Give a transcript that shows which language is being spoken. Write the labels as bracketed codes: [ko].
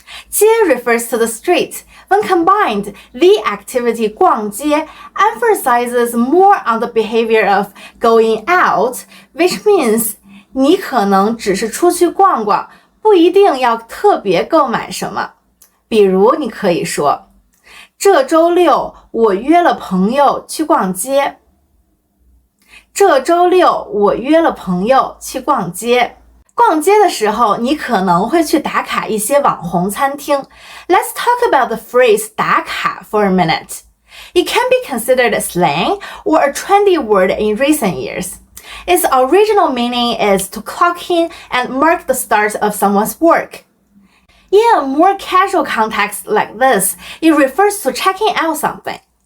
[en] 街 refers to the street. When combined, the activity 逛街 emphasizes more on the behavior of going out, which means [zh] 你可能只是出去逛逛，不一定要特别购买什么。比如你可以说，这周六我约了朋友去逛街。这周六我约了朋友去逛街。逛街的时候，你可能会去打卡一些网红餐厅。 [en] Let's talk about the phrase 打卡 for a minute. It can be considered a slang or a trendy word in recent years. Its original meaning is to clock in and mark the start of someone's work. In a more casual context like this, it refers to checking out something.